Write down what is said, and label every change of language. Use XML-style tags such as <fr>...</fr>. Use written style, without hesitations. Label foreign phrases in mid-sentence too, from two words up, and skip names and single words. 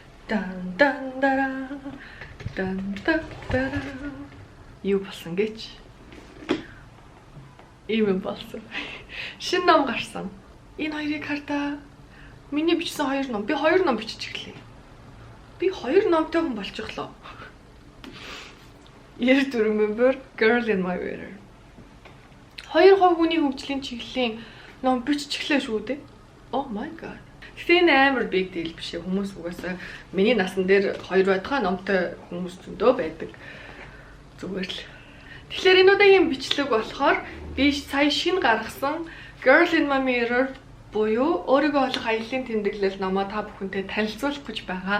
<mn>дан дан дара дан дара юу болсон гэж ийм болсон. Шинэ ном гарсан. Энэ хоёрыг хартаа. Миний бичсэн 2 ном. Би 2 ном бичиж эхлэе. Би 2 номтой хүн болчихлоо.</mn> <en>Years to remember Girl in My Mirror.</en> <mn>2 хүний хөгжлийн чиглэлийн ном бичиж эхлэв шүү дээ.</mn> <en>Oh my god.</en> <mn>Тэгтээ энэ амар</mn> <en>big deal</en> <mn>биш ээ. Хүмүүс угаасаа миний насан дээр 2 байтугай номтой хүмүүс зөндөө байдаг. Зүгээр л. Тэгэхээр энэ удаагийн бичлэг болохоор би сая шинэ гаргасан Girl in My Mirror буюу өөрийгөө олох аяллаа тэмдэглэл номоо та бүхэнтэй танилцуулах гэж байгаа.</mn>